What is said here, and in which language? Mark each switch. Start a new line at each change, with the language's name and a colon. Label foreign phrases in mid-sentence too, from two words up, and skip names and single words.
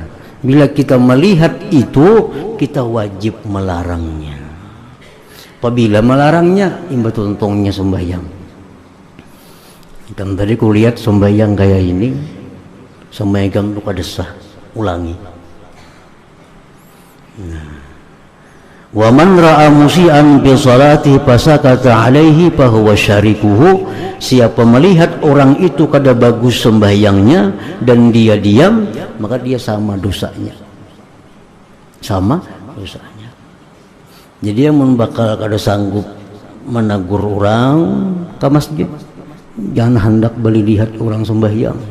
Banjar: Bila kita melihat itu, kita wajib melarangnya. Apabila melarangnya, imbat untungnya sembahyang. Kan tadi ku lihat sembahyang kayak ini, sembahyang itu kada sah, ulangi. Nah,
Arabic: ومن رأى مسيئا بصلاته فسكت عليه فهو شريكه.
Banjar: Siapa melihat orang itu kada bagus sembahyangnya dan dia diam, maka dia sama dosanya. Sama dosanya. Jadi yang bakal kada sanggup menegur orang ke masjid, jangan hendak beli lihat orang sembahyang.